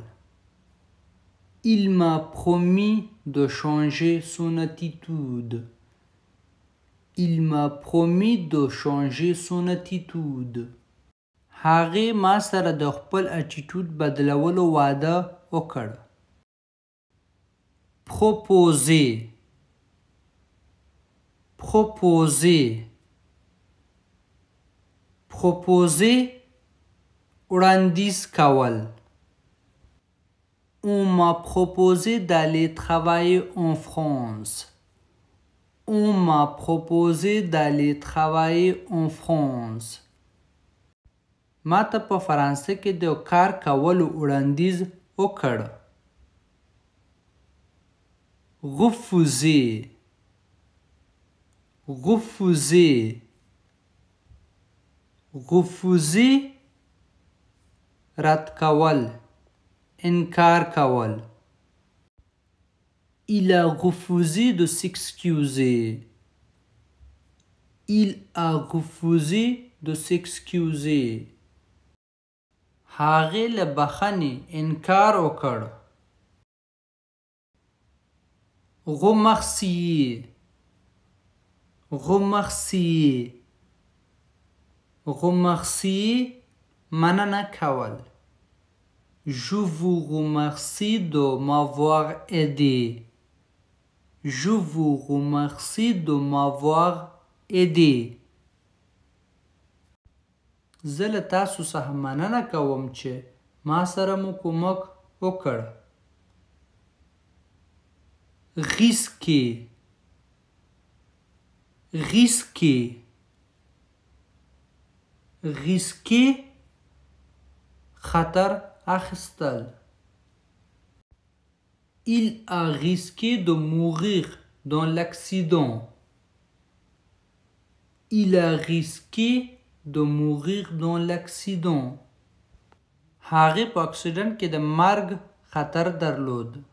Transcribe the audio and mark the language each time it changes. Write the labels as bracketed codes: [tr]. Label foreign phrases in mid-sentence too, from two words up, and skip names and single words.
[fr] Il m'a promis de changer son attitude. Il m'a promis de changer son attitude. [ps] هغه ما سره د خپل اټیټود بدلولو وعده وکړ. [fr] proposer, proposer, proposer [ps] وړاندیز کول. [fr] On m'a proposé d'aller travailler en France. On m'a proposé d'aller travailler en France. [ps] ما ته په فرانسه کې د کار کولو وړاندیز وکړ. [fr] refuser, refuser, refuser [ps] رد کول انکار کول. [fr] Il a refusé de s'excuser. Il a refusé de s'excuser. [ps] هغه له بخښنې انکار وکړ. [fr] remercier, remercier, remercier [ps] مننه کول. [fr] Je vous remercie de m'avoir aidé. Je vous remercie de m'avoir aidé. [ps] زه له تاسو څخه مننه کوم چې ما سره مو کومک وکړ. [fr] risquer, risquer, risquer [ps] خطر اخیستل. [fr] Il a risqué de mourir dans l'accident. Il a risqué de mourir dans l'accident. [ps] هغه په اکسیډنټ کې د مرګ خطر درلود.